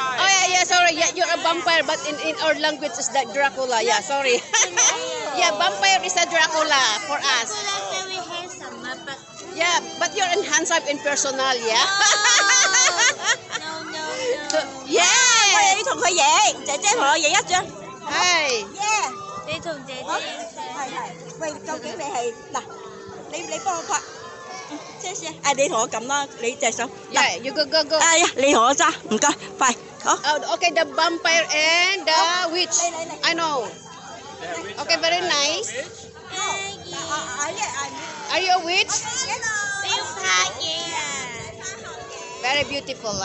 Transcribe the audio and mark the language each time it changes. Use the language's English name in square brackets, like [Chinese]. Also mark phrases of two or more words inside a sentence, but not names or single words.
[English] Oh yeah, sorry. Yeah, you're a vampire, but in our language is that Dracula, yeah. Sorry. Yeah, vampire is a Dracula for us. Dracula very handsome, but Yeah, but you're handsome in personal, yeah? no. Yeah! [Cantonese] 你同佢影，姐姐同我影一張。 [English] Hi. [Cantonese] Yeah，你同姐姐影相。係。喂，究竟你係嗱？你幫我拍。謝謝。你同我撳啦，你隻手。 [English] Yeah, you go. [Cantonese] 哎呀，你同我揸，唔該，快，好。 [English] Okay, the vampire and the witch. I know. Okay, very nice. Are you a witch? Very beautiful, huh?